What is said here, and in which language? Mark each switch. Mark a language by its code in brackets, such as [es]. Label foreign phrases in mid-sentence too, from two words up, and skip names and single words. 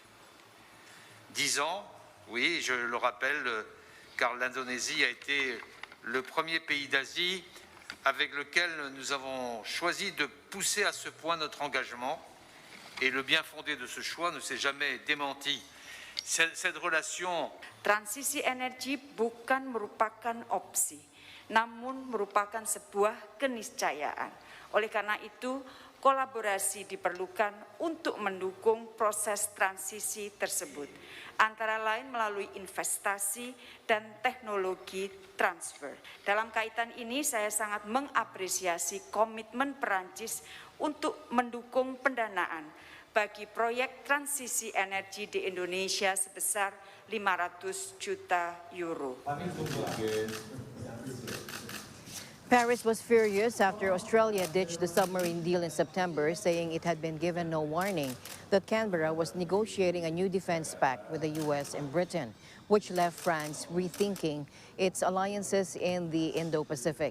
[fr] 10 ans, oui, je le rappelle, car l'Indonésie a été le premier pays d'Asie avec lequel nous avons choisi de pousser à ce point notre engagement, et le bien fondé de ce choix ne s'est jamais démenti. Cette relation... [id] Transisi energi bukan merupakan opsi, namun merupakan sebuah keniscayaan. Oleh karena itu, kolaborasi diperlukan untuk mendukung proses transisi tersebut, antara lain melalui investasi dan teknologi transfer. Dalam kaitan ini, saya sangat mengapresiasi komitmen Perancis untuk mendukung pendanaan bagi proyek transisi energi di Indonesia sebesar 500 juta euro. [en] Paris was furious after Australia ditched the submarine deal in September, saying it had been given no warning that Canberra was negotiating a new defense pact with the U.S. and Britain, which left France rethinking its alliances in the Indo-Pacific.